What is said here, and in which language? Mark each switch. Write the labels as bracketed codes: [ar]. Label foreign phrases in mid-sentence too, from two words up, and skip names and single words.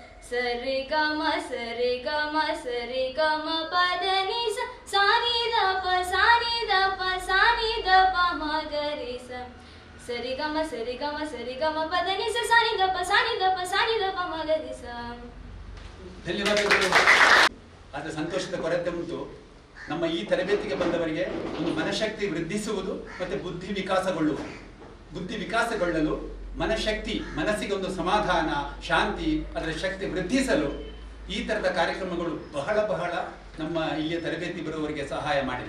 [kn] ಸರಿ ಗಮ ಸರಿ ಗಮ ಸರಿ ಗಮ ಪದ ನಿ ಸ ಸಾನಿ ದ ಪ ಸಾನಿ ದ ಪ ಸಾನಿ ದ ಪ ಮ ಗ ರಿ ಸ ಸರಿ ಗಮ ಪದ ನಿ ಸ ಸಾನಿ ದ ಪ ಸಾನಿ ದ ಪ ಸಾನಿ ದ ಪ ಮ ಗ ರಿ ಸ. ಧನ್ಯವಾದಗಳು. ಆದರೆ ಸಂತೋಷದ ಕೊರತೆ ಉಂಟು. ನಮ್ಮ ಈ ತರಬೇತಿಗೆ ಬಂದವರಿಗೆ ಒಂದು ಮನಶಕ್ತಿ ವೃದ್ಧಿಸುವುದು ಮತ್ತು ಬುದ್ಧಿ ವಿಕಾಸಗೊಳ್ಳಲು ಮನಶಕ್ತಿ, ಮನಸ್ಸಿಗೆ ಒಂದು ಸಮಾಧಾನ, ಶಾಂತಿ, ಅದರ ಶಕ್ತಿ ವೃದ್ಧಿಸಲು ಈ ಥರದ ಕಾರ್ಯಕ್ರಮಗಳು ಬಹಳ ನಮ್ಮ ಇಲ್ಲಿಯ ತರಬೇತಿ ಬರುವವರಿಗೆ ಸಹಾಯ ಮಾಡಿದೆ.